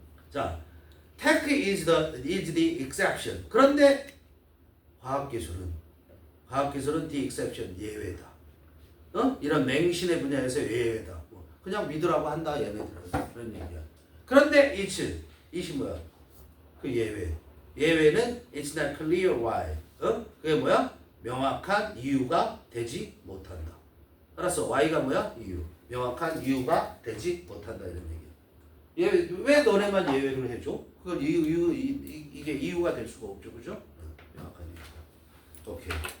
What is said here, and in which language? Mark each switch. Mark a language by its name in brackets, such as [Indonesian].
[English] 자, tech is the exception. [Korean] 그런데 과학기술은 the exception, 예외다. 이런 맹신의 분야에서 예외다. 그냥 믿으라고 한다, 얘네들은. 그런 얘기야. 그런데 it이 뭐야? 그 예외는 [English] it's not clear why. [Korean] 그게 뭐야? 명확한 이유가 되지 못한다. 알았어? Y가 뭐야? 이유. 명확한 이유가 되지 못한다 이런 얘기야. 왜 너네만 예외를 해줘? 그건 이게 이유가 될 수가 없죠, 그죠? 명확한 이유. 오케이.